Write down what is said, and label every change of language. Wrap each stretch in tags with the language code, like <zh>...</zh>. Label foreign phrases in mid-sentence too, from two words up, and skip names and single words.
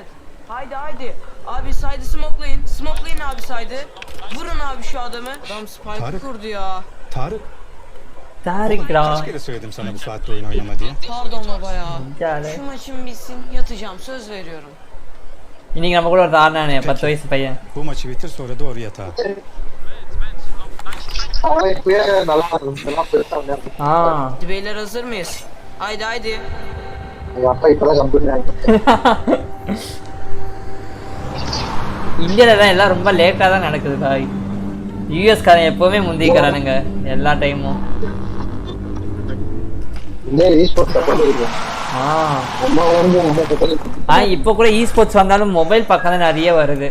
<tr>Haydi. Abi saydı smoklayın. Smoklayın abi saydı. Vurun abi şu adamı. Adam spike kurdu ya. Tarık. Kaç kere söyledim sana bu saatte oyun oynama diye. Pardon baba ya. Şu maçım bitsin yatacağım söz veriyorum.</tr> <ta>இன்னைக்கு நம்ம கூட ஒரு ஆனானே 10 வயசு பையன்.</ta> <tr>Bu maçı bitir sonra doğru yatağa. Beyler hazır mıyız? Haydi.</tr> <ta>இந்தியால தான் எல்லாம் ரொம்ப லேட்டா தான் நடக்குது பாய். யுஎஸ் காரன் எப்பவுமே முந்திக்கறானுங்க எல்லா டைமும். இப்போ கூட இ ஸ்போர்ட்ஸ் வந்தாலும் மொபைல் பக்கம் தான் நிறைய வருது.</ta>